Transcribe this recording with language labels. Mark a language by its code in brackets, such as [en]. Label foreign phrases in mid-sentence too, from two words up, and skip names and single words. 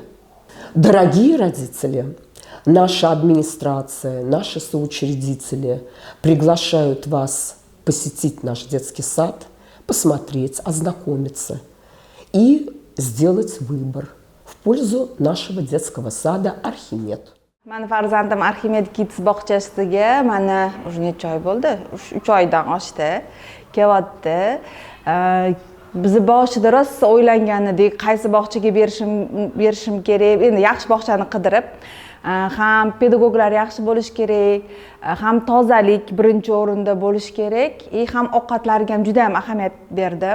[ru] Дорогие родители, наша администрация, наши соучредители приглашают вас посетить наш детский сад, посмотреть, ознакомиться и сделать выбор в пользу нашего детского сада «Архимед». [uz] Mani farzandim Arximed Kids bog'chasiga mana уже necha oy bo'ldi? 3 oydan oshdi. Kelyapti. Bizni boshida rosa o'ylangan edik, qaysi bog'chaga berishim kerak. Endi yaxshi bog'chani qidirib, ham pedagoglar yaxshi bo'lish kerak, ham tozalik birinchi o'rinda bo'lish kerak, ham ovqatlarga ham juda ham ahamiyat berdim.